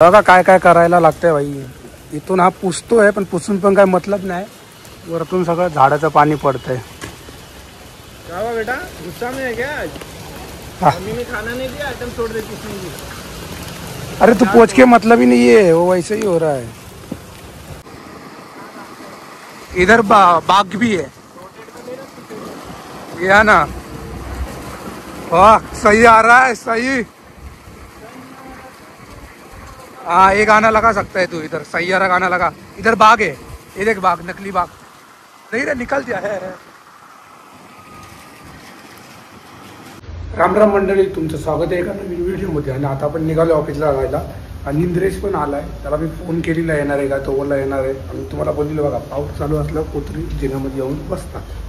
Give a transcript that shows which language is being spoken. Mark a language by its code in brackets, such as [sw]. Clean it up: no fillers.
[mr] बघा काय काय करायला लागतंय भाई. इथून हा पुसतोय पण पुसून पण काय मतलब नाही. वरतून सगळं झाडाचं पाणी पडतंय. [hi] क्या हुआ बेटा, गुस्सा में है क्या आज? मम्मी ने खाना नहीं दिया, आइटम छोड़ देती इसमें. अरे तू पोछ के मतलब ही नहीं है, वो वैसे ही हो रहा है. इधर बाग भी है. या ना, वाह सही आ रहा है सही. हाँ ये गाना लगा सकता है तू इधर. सैयारा गाना लगा. इधर बाग है, ये देख बाग, नकली बाग नहीं रे, निकल दिया है. [mr] राम राम मंडळी, तुमचं स्वागत आहे एका नवीन व्हिडिओमध्ये. आणि आता आपण निघालो ऑफिसला जायला. आणि इंद्रेश पण आलाय, त्याला मी फोन केलेला येणार आहे का, तो बोलला येणार आहे. आणि तुम्हाला बोललेलं बघा, पाऊस चालू असला कोथरी जिन्यामध्ये येऊन बसतात.